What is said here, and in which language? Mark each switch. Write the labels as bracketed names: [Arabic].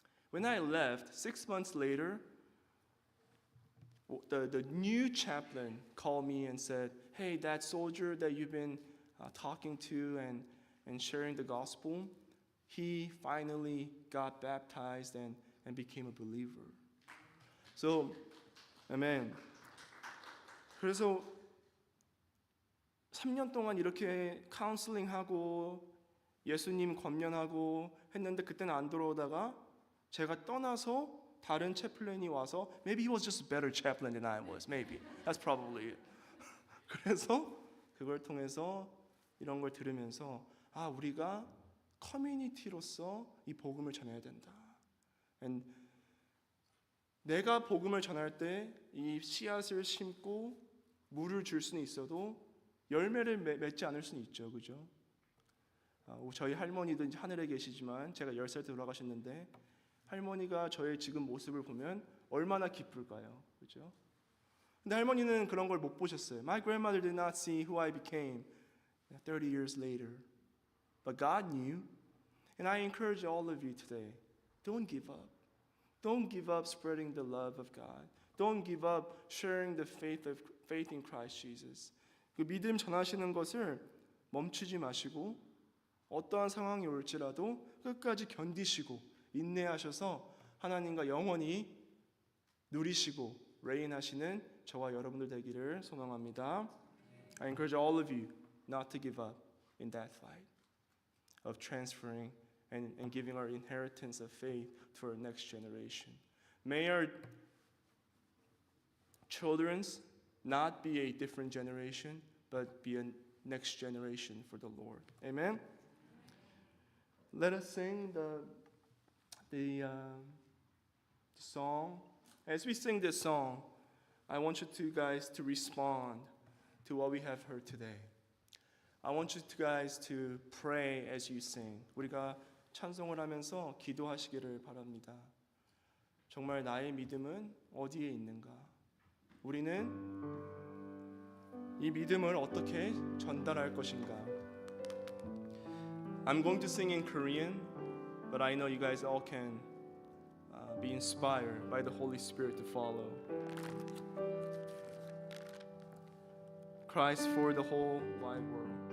[English] When I left, 6 months later, the new chaplain called me and said, hey, that soldier that you've been talking to and sharing the gospel, he finally got baptized and became a believer. So, amen. [Korean] 그래서 3년 동안 이렇게 카운슬링하고 예수님 권면하고 했는데 그때는 안 들어오다가 제가 떠나서 다른 채플린이 와서 [English] maybe he was just a better chaplain than I was. Maybe. That's probably it. [Korean] 그래서 그걸 통해서 이런 걸 들으면서 우리가 커뮤니티로서 이 복음을 전해야 된다. And 내가 복음을 전할 때 이 씨앗을 심고 물을 줄 수는 있어도 열매를 맺지 않을 수는 있죠. 그죠? 저희 할머니도 이제 하늘에 계시지만 제가 10살 때 돌아가셨는데 할머니가 저의 지금 모습을 보면 얼마나 기쁠까요? 그죠? 근데 할머니는 그런 걸 못 보셨어요. [English] My grandmother did not see who I became 30 years later. But God knew. And I encourage all of you today, don't give up. Don't give up spreading the love of God. Don't give up sharing the faith in Christ Jesus. [Korean] 그 믿음 전하시는 것을 멈추지 마시고 어떠한 상황이 올지라도 끝까지 견디시고 인내하셔서 하나님과 영원히 누리시고 레인하시는 저와 여러분들 되기를 소망합니다. [English] I encourage all of you not to give up in that fight of transferring and giving our inheritance of faith to our next generation. May our children's not be a different generation, but be a next generation for the Lord. Amen. Let us sing the song. As we sing this song, I want you two guys to respond to what we have heard today. I want you guys to pray as you sing. [Korean] 우리가 찬송을 하면서 기도하시기를 바랍니다. 정말 나의 믿음은 어디에 있는가? 우리는 이 믿음을 어떻게 전달할 것인가? [English] I'm going to sing in Korean, but I know you guys all can be inspired by the Holy Spirit to follow. Christ for the whole wide world.